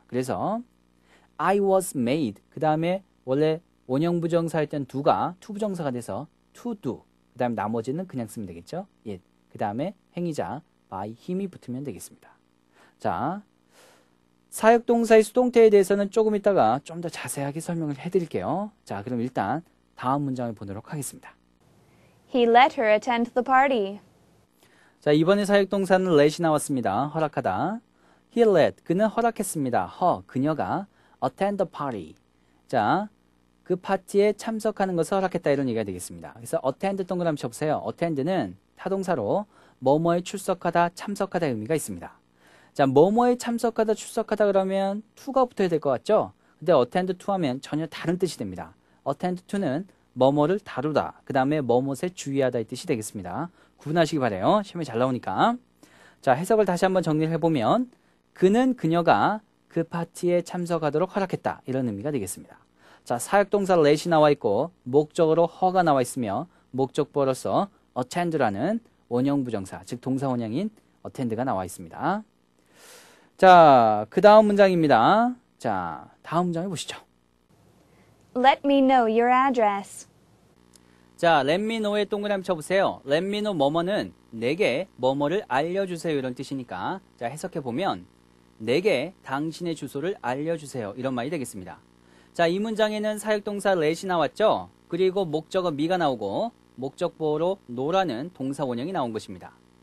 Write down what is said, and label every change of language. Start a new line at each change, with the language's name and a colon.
Korean: 그래서
English: I was made,
Korean: 그 다음에 원래 원형 부정사였던 do가 투부정사가 돼서 to do, 그 다음에 나머지는 그냥 쓰면 되겠죠. it, 그 다음에 행위자
English: by him
Korean: 이 붙으면 되겠습니다. 자, 사역동사의 수동태에 대해서는 조금 이따가 좀 더 자세하게 설명을 해드릴게요. 자, 그럼 일단 다음 문장을 보도록 하겠습니다.
English: He let her attend the party.
Korean: 자, 이번에 사역동사는 let이 나왔습니다. 허락하다.
English: He let,
Korean: 그는 허락했습니다. 그녀가
English: attend the party.
Korean: 자, 그 파티에 참석하는 것을 허락했다 이런 얘기가 되겠습니다. 그래서 attend 동그라미 쳐보세요. attend는 타동사로 뭐뭐에 출석하다, 참석하다 의미가 있습니다. 자, 뭐뭐에 참석하다, 출석하다 그러면 to가 붙어야 될 것 같죠? 근데 attend to 하면 전혀 다른 뜻이 됩니다. attend to는 뭐뭐를 다루다, 그 다음에 뭐뭇에 주의하다 이 뜻이 되겠습니다. 구분하시기 바라요. 시험에 잘 나오니까. 자, 해석을 다시 한번 정리를 해보면 그녀가 그 파티에 참석하도록 허락했다 이런 의미가 되겠습니다. 자, 사역동사 let이 나와 있고 목적으로 her가 나와 있으며 목적보로서 attend라는 원형 부정사, 즉 동사 원형인 attend가 나와 있습니다. 자, 그 다음 문장입니다. 자, 다음 문장을 보시죠.
English: Let me know your address.
Korean: 자,
English: let me know
Korean: 에 동그라미 쳐보세요. let me know 뭐뭐는 내게 뭐뭐를 알려주세요 이런 뜻이니까 자, 해석해보면 내게 당신의 주소를 알려주세요 이런 말이 되겠습니다. 자, 이 문장에는 사역동사 let이 나왔죠. 그리고 목적어 me가 나오고 목적보로 know라는 동사 원형이 나온 것입니다.